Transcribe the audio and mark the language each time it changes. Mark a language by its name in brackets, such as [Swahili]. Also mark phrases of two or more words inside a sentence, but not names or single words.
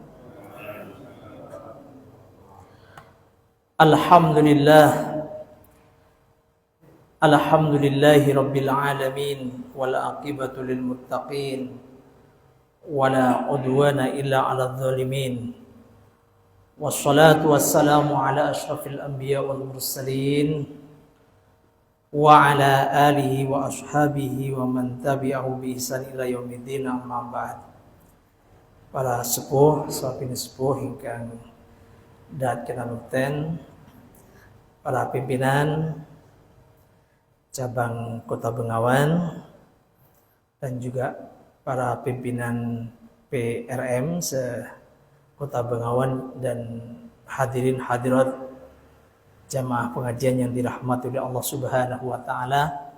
[Arabic] الحمد لله رب العالمين والعاقبة للمتقين ولا عدوان إلا على الظالمين. والصلاة والسلام على أشرف الأنبياء والمرسلين وعلى آله وأصحابه ومن تبعه بإحسان إلى يوم الدين أما بعد. [Javanese] Para sepuh, sahabat sepuh ingkang dat kinanuten, [Indonesian] para pimpinan cabang Kota Bengawan dan juga para pimpinan PRM se-Kota Bengawan dan hadirin hadirat jamaah pengajian yang dirahmati oleh Allah [Arabic] سبحانه وتعالى.